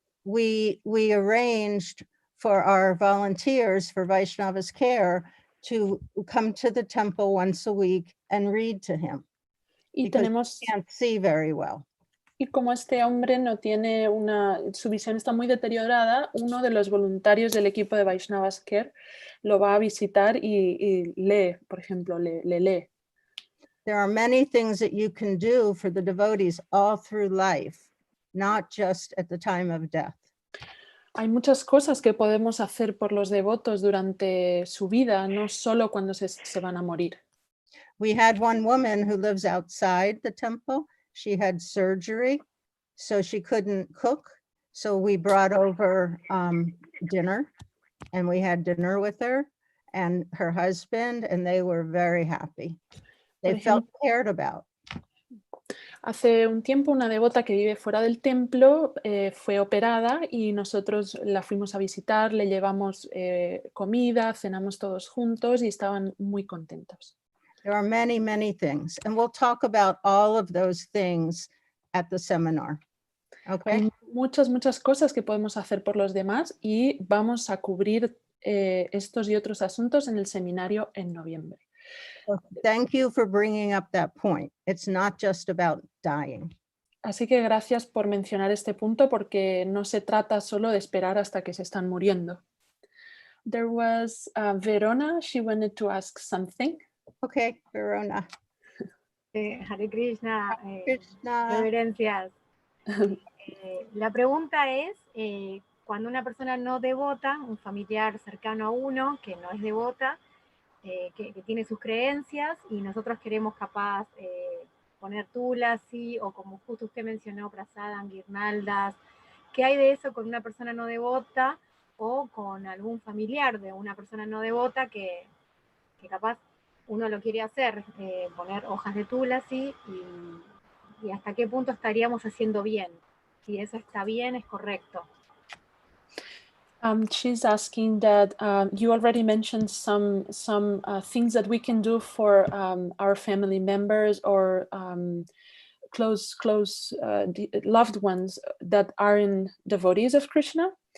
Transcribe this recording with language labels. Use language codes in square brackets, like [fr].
[en] We arranged for our volunteers for Vaishnava's Care to come to the temple once a week and read to him. [es] Y tenemos, [en] he can't see very well. [es] Y como este hombre no tiene su visión está muy deteriorada, uno de los voluntarios del equipo de Vaishnava's Care lo va a visitar y lee, por ejemplo, le lee. [en] There are many things that you can do for the devotees all through life, not just at the time of death. [es] Hay muchas cosas que podemos hacer por los devotos durante su vida, no solo cuando se van a morir. [en] We had one woman who lives outside the temple. She had surgery, so she couldn't cook. So we brought over dinner, and we had dinner with her and her husband, and they were very happy. They felt cared about. [es] Hace un tiempo una devota que vive fuera del templo fue operada y nosotros la fuimos a visitar, le llevamos comida, cenamos todos juntos y estaban muy contentos. [en] There are many, many things, and we'll talk about all of those things at the seminar. Okay. [es] Hay muchas cosas que podemos hacer por los demás y vamos a cubrir estos y otros asuntos en el seminario en noviembre. [en] Thank you for bringing up that point. It's not just about dying. [es] Así que gracias por mencionar este punto porque no se trata solo de esperar hasta que se están muriendo. [en] There was Verona, she wanted to ask something. Okay, Verona. Hare Krishna, Krishna. [es] reverencias. La pregunta es, cuando una persona no devota, un familiar cercano a uno que no es devota, que tiene sus creencias y nosotros queremos capaz poner tulasi o como justo usted mencionó, prasadam, guirnaldas, ¿qué hay de eso con una persona no devota o con algún familiar de una persona no devota que capaz uno lo quiere hacer, poner hojas de tulasi y hasta qué punto estaríamos haciendo bien? Si eso está bien, es correcto. [en] She's asking that you already mentioned some things that we can do for our family members or close loved ones that are devotees of Krishna.